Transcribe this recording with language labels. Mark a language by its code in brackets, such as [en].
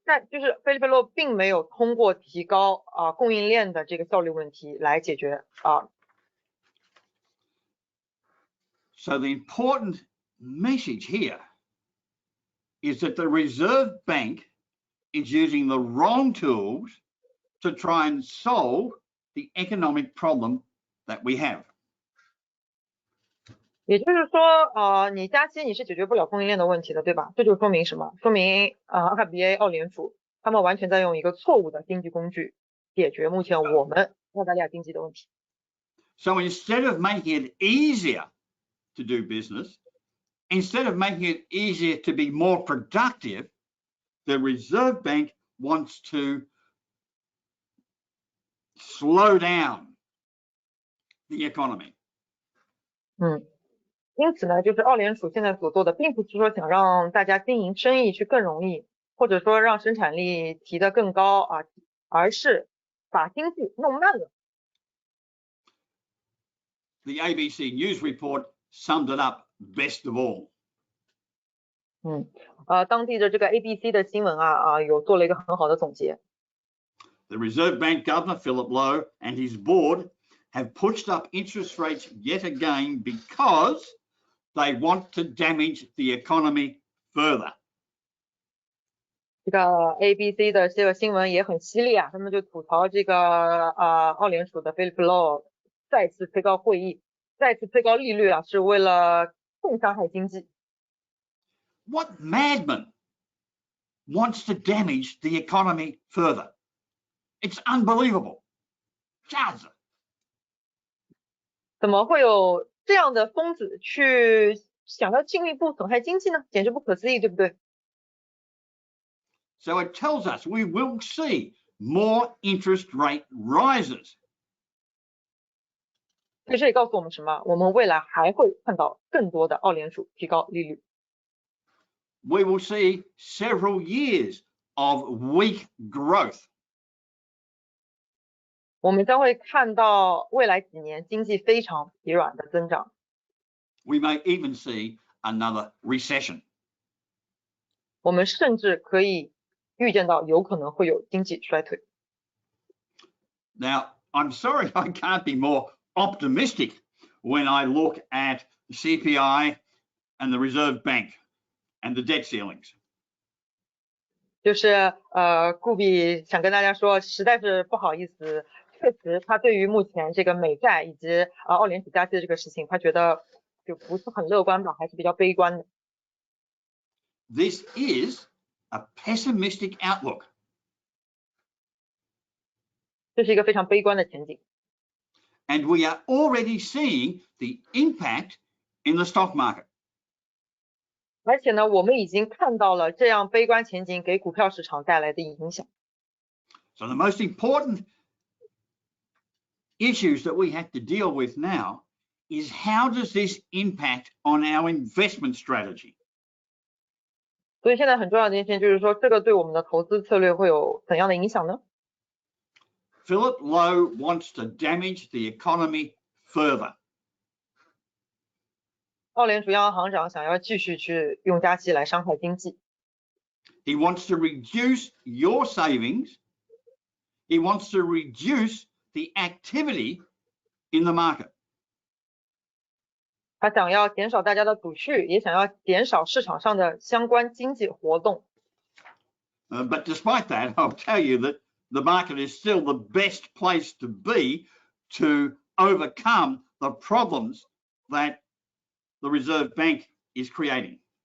[zh] 就是菲利普洛并没有通过提高供应链的这个效率问题来解决 [en] So the important message here is that the Reserve Bank is using the wrong tools to try and solve the economic problem that we have. [zh] 也就是说，你加息你是解决不了供应链的问题的，对吧？这就说明什么？说明RBA 澳联储他们完全在用一个错误的经济工具解决目前我们澳大利亚经济的问题。 [en] So instead of making it easier to do business, instead of making it easier to be more productive, the Reserve Bank wants to slow down the economy. [zh] 因此呢，就是澳联储现在所做的，并不是说想让大家经营生意去更容易，或者说让生产力提得更高而是把经济弄慢了。 [en] The ABC News report summed it up best of all. [zh] 当地的这个 ABC 的新闻有做了一个很好的总结。 [en] The Reserve Bank Governor Philip Lowe and his board have pushed up interest rates yet again because they want to damage the economy further. [zh] 这个 ABC 的这个新闻也很犀利他们就吐槽这个澳联储的 Philip Lowe 再次推高会议，再次推高利率是为了更伤害经济。 [en] What madman wants to damage the economy further? It's unbelievable. [zh] 瞎子。怎么会有这样的疯子去想要进一步损害经济呢？简直不可思议，对不对？ [en] So it tells us we will see more interest rate rises. [zh] 所以这也告诉我们什么？我们未来还会看到更多的澳联储提高利率。 [en] We will see several years of weak growth. [zh] 我们将会看到未来几年经济非常疲软的增长。 [en] We may even see another recession. [zh] 我们甚至可以预见到有可能会有经济衰退。 [en] Now, I'm sorry I can't be more optimistic when I look at the CPI and the Reserve Bank and the debt ceilings. [zh] 就是顾比想跟大家说，实在是不好意思，确实他对于目前这个美债以及澳联储加息的这个事情，他觉得就不是很乐观吧，还是比较悲观的。 [en] This is a pessimistic outlook. [zh] 这是一个非常悲观的前景。 [en] And we are already seeing the impact in the stock market. [zh] 而且呢，我们已经看到了这样悲观前景给股票市场带来的影响。 [en] So the most important issues that we have to deal with now is how does this impact on our investment strategy? [zh] 所以现在很重要的一件事情就是说，这个对我们的投资策略会有怎样的影响呢？ [en] Philip Lowe wants to damage the economy further. [zh] 澳联储央行行长想要继续去用加息来伤害经济。 [en] He wants to reduce your savings. He wants to reduce the activity in the market. [zh] 他想要减少大家的储蓄，也想要减少市场上的相关经济活动。 [en] But despite that, I'll tell you that the market is still the best place to be to overcome the problems that the Reserve Bank is creating.